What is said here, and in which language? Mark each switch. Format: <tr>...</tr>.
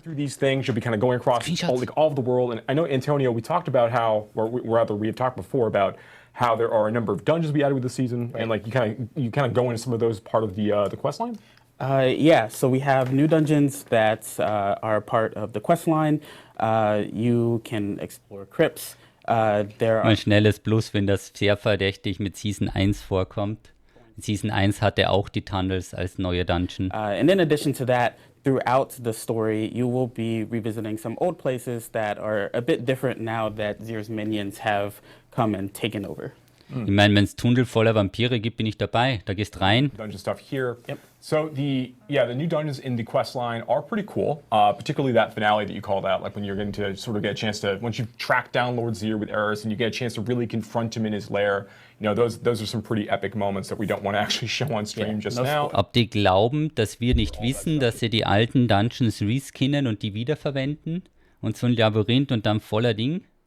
<en>Through these things, you'll be kind of going across all of the world. And I know, Antonio, we talked about how, we had talked before about how there are a number of dungeons we added with the season, right. And you kind of go into some of those part of the quest line. Yeah, so we have new dungeons that are part of the quest line. You can explore crypts.</en> <de>Ein schnelles Plus, wenn das sehr verdächtig mit Season 1 vorkommt. In Season 1 hatte auch die Tunnels als neue Dungeon.</de> <en>And in addition to that, throughout the story, you will be revisiting some old places that are a bit different now that Zir's minions have come and taken over.</en> <de>Ich meine, wenn es Tunnel voller Vampire gibt, bin ich dabei. Da gehst rein.</de> <en>Dungeon stuff here. Yep. So the new dungeons in the quest line are pretty cool, particularly that finale that you called out, like when you're going to sort of get a chance to, once you've tracked down Lord Zir with Eris and you get a chance to really confront him in his lair, those are some pretty epic moments that we don't want to actually show on stream just now.</en> <de>Ob die glauben, dass wir nicht wissen, dass sie die alten Dungeons reskinnen und die wiederverwenden und so ein Labyrinth und dann voller Ding?</de>